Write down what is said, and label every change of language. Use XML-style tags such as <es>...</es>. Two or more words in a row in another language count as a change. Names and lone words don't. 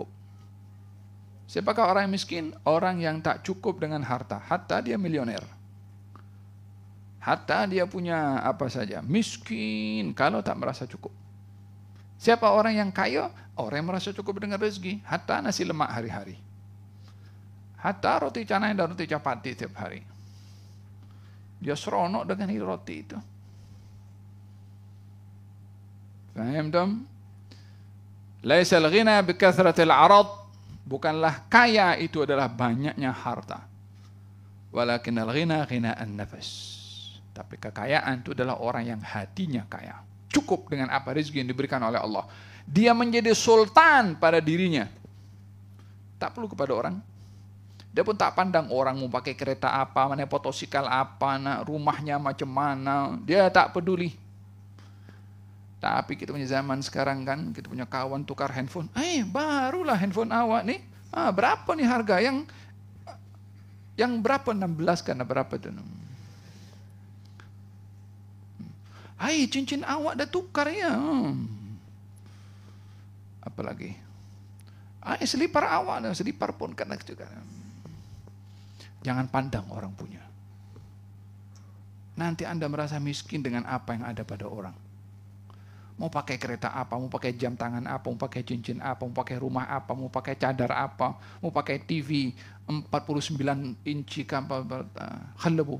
<ms>Siapakah orang yang miskin? Orang yang tak cukup dengan harta. Hatta dia milioner. Hatta dia punya apa saja. Miskin kalau tak merasa cukup. Siapa orang yang kaya? Orang yang merasa cukup dengan rezeki. Hatta nasi lemak hari-hari. Hatta roti canai dan roti capati tiap hari. Dia seronok dengan roti itu. Faham tom?</ms> <ar>ليس الغنى بكثرة العرض.</ar> <ms>Bukanlah kaya itu adalah banyaknya harta.</ms> <ar>ولكن الغنى غنى النفس.</ar> <ms>Tapi kekayaan itu adalah orang yang hatinya kaya. Cukup dengan apa rezeki yang diberikan oleh Allah. Dia menjadi sultan pada dirinya. Tak perlu kepada orang. Dia pun tak pandang orang mau pakai kereta apa, mana motosikal apa, rumahnya macam mana. Dia tak peduli. Tapi kita punya zaman sekarang kan, kita punya kawan tukar handphone. Barulah handphone awak nih. Berapa nih harga? Yang berapa? 16 karena berapa tuh? Cincin awak dah tukar ya. Apalagi? Selipar awak, selipar pun kena juga. Jangan pandang orang punya. Nanti Anda merasa miskin dengan apa yang ada pada orang. Mau pakai kereta apa, mau pakai jam tangan apa, mau pakai cincin apa, mau pakai rumah apa, mau pakai cadar apa, mau pakai TV 49 inci khalabu.</ms>